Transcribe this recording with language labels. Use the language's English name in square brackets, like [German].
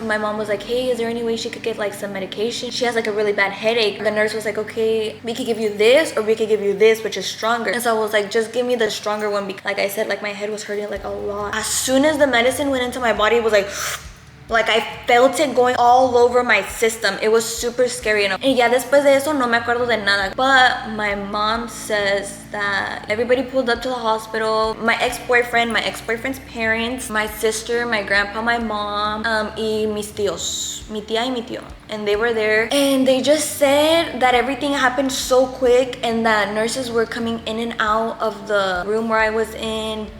[English] And my mom was like, hey, is there any way she could get like some medication? She has like a really bad headache. The nurse was like, okay, we could give you this, or we could give you this, which is stronger. And so I was like, just give me the stronger one, because like I said, like my head was hurting like a lot. As soon as the medicine went into my body, it was like I felt it going all over my system. It was super scary. [Spanish] And ya después de eso no me acuerdo de nada. [English] But my mom says that everybody pulled up to the hospital. My ex-boyfriend's parents, my sister, my grandpa, my mom, [Spanish] y mis tíos, mi tía y mi tío. [English] And they were there, and they just said that everything happened so quick, and that nurses were coming in and out of the room where I was in.